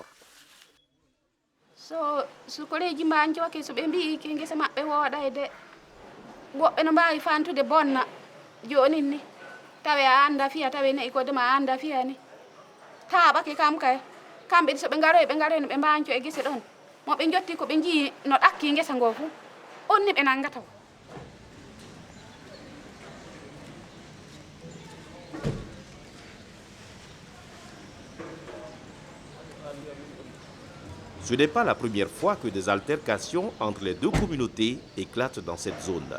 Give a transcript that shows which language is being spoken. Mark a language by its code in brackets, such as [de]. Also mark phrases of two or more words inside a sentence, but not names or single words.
[ff] so sukoreji mbanjoke so ɓe mbi ke ngesa maɓɓe wooɗayde woɓɓe no mbawi fantude bonna joni ni tawe a anda fiya tawe nayi ko dema a anda fiya ni taaɓake kam kay kamɓe so ɓe garoy no ɓe mbanco e gese ɗon mo ɓe jotti ko ɓe jii no ɗakki ngesa ngo fu on ni ɓe nangata. [fr] Ce n'est pas la première fois que des altercations entre les deux communautés éclatent dans cette zone.